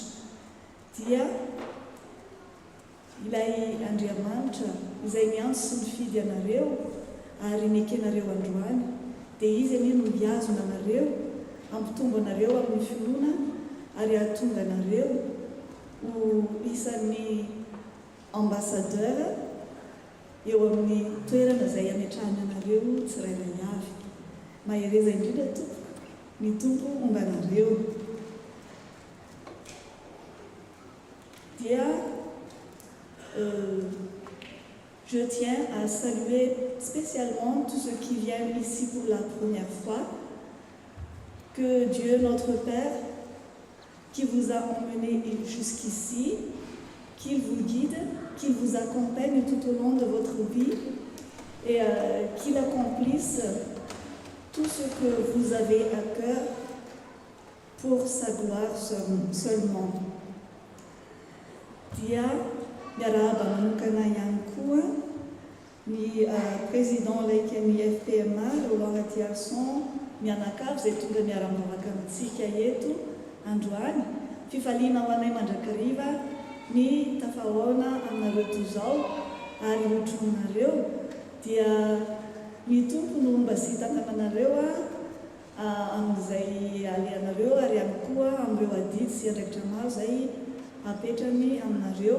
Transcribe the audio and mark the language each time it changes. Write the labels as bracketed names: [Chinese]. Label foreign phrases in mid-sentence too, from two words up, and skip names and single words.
[Malagasy] Dia ilay Andriamanitra izay miantso sy mifidy anareo ary mekenareo androany, dia izy anie no miazona anareo, ampitombo anareo amin'ny finoana ary ahatonga anareo ho isan'ny ambassadeur eo amin'ny toerana izay ametrahany anareo tsirairay avy. Mahereza indrindra tompo, ny tompo omba anareo. [French] Dia je tiens à saluer spécialement tous ceux qui viennent ici pour la première fois. Que Dieu, notre Père, qui vous a emmené jusqu'ici, qu'il vous guide, qu'il vous accompagne tout au long de votre vie et qu'il accomplisse tout ce que vous avez à cœur pour sa gloire seulement. [Malagasy] Dia miarahaba manokana ihany koa ny président laikan'ny FPMA Roland Ratiarson mianakavy izay tonga miara-mivavaka amintsika eto androany. Fifaliana ho anay mandrakariva ny tafahoana aminareo toy izao ary hotronareo dia ny tompo no mba sy tantananareo amin'izay aleanareo ary ihany koa amin'ireo adidy sy andraikitra maro izay apetrany aminareo.